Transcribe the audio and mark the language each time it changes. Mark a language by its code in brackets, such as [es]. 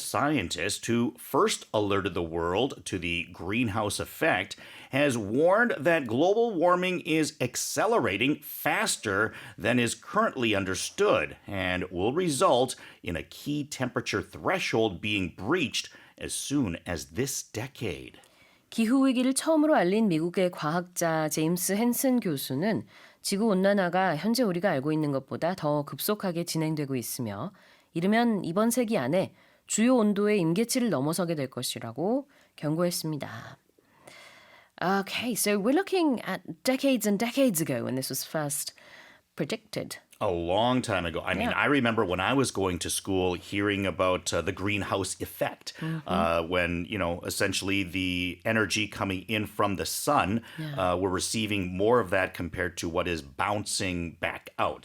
[en] scientist who first alerted the world to the greenhouse effect has warned that global warming is accelerating faster than is currently understood and will result in a key temperature threshold being breached as soon as this decade. [ko] 기후위기를 처음으로 알린 미국의 과학자 제임스 헨슨 교수는 지구온난화가 현재 우리가 알고 있는 것보다 더 급속하게 진행되고 있으며 이르면 이번 세기 안에 주요 온도의 임계치를 넘어서게 될 것이라고 경고했습니다. [en] Okay, so we're looking at decades and decades ago when this was first predicted. A long time ago. I mean, Yeah. I remember when I was going to school hearing about the greenhouse effect, when, essentially the energy coming in from the sun, we're receiving more of that compared to what is bouncing back out.